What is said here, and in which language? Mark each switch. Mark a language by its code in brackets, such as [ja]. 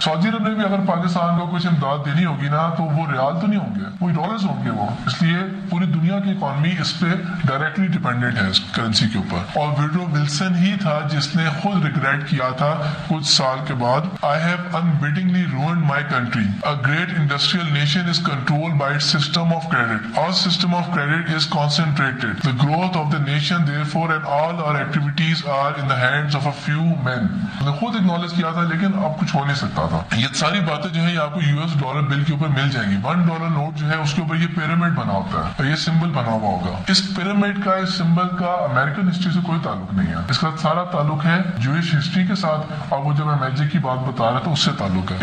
[ur] سعودی عرب نے بھی اگر پاکستان کو کچھ امداد دینی ہوگی نا تو وہ ریال تو نہیں ہوں گے, وہ ڈالرز ہوں گے وہ, اس لیے پوری دنیا کی اکانومی اس پہ ڈائریکٹلی ڈیپینڈنٹ ہے اس کرنسی کے اوپر. اور ووڈرو ولسن ہی تھا جس نے خود ریگریٹ کیا تھا کچھ سال کے بعد, [en] I have unwittingly ruined my country. A great industrial nation is controlled by its system of credit. Our system of credit is concentrated. The growth of the nation therefore and all our activities are in the hands of a few men. [ur] نے خود acknowledge کیا تھا لیکن اب کچھ ہو نہیں سکتا تھا. یہ ساری باتیں جو ہے یہ آپ کو US ڈالر بل کے اوپر مل جائیں گی. $1 نوٹ جو ہے اس کے اوپر یہ پیرامڈ بنا ہوتا ہے, یہ سمبل بنا ہوا ہوگا. اس پیرامڈ کا, اس سمبل کا امریکن ہسٹری سے کوئی تعلق نہیں ہے, اس کا سارا تعلق ہے جوئش ہسٹری کے ساتھ, اور وہ جب میں میجک کی بات بتا رہا تھا اس سے تعلق ہے.